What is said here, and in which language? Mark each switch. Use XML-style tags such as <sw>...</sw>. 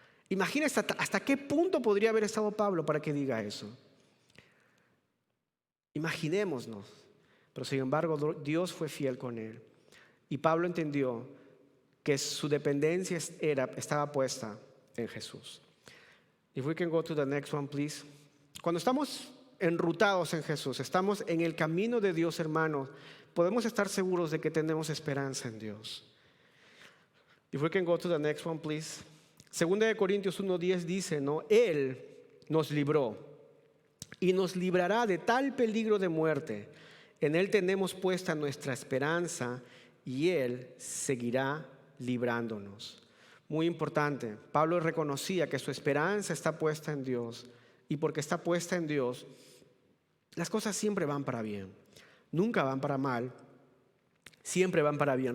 <es>Imagina hasta qué punto podría haber estado Pablo para que diga eso. Imaginémonos. Pero sin embargo, Dios fue fiel con él. Y Pablo entendió que su dependencia estaba puesta en Jesús.</es> <en>If we can go to the next one, please.</en> <es>Cuando estamos enrutados en Jesús, estamos en el camino de Dios, hermanos, podemos estar seguros de que tenemos esperanza en Dios.</es> <en>If we can go to the next one, please.</en> <es>Segunda de Corintios 1:10 dice, ¿no? Él nos libró y nos librará de tal peligro de muerte. En Él tenemos puesta nuestra esperanza y Él seguirá librándonos. Muy importante, Pablo reconocía que su esperanza está puesta en Dios, y porque está puesta en Dios, las cosas siempre van para bien, nunca van para mal, siempre van para bien.</es>